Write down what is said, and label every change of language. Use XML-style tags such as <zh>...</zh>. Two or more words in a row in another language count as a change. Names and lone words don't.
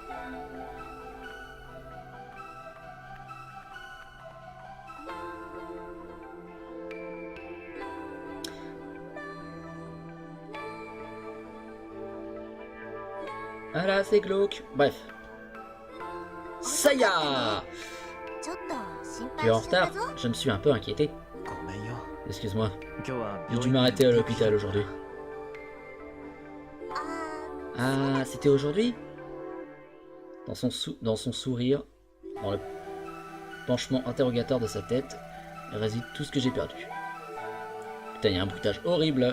<fr>Ah là, c'est glauque. Bref. Saya!</fr> <ja>ちょっと心</ja> <fr>Tu es</fr> <ja>配</ja> <fr>en</fr> <ja>しちゃっ</ja> <fr>retard?</fr> <ja>たぞ</ja> <fr>Je me suis un peu inquiété.</fr> <ja>ごめんよ。</ja> <fr>Excuse-moi.</fr> <ja>今日は</ja> <fr>J'ai</fr> <ja>病</ja> <fr>dû</fr> <ja>院</ja> <fr>m'arrêter à</fr> <ja>で</ja> <fr>l'hôpital aujourd'hui. あ Ah, c'était aujourd'hui? Dans son sourire, dans le penchement interrogatoire de sa tête, réside tout ce que j'ai perdu. Putain, il y a un bruitage horrible.</fr>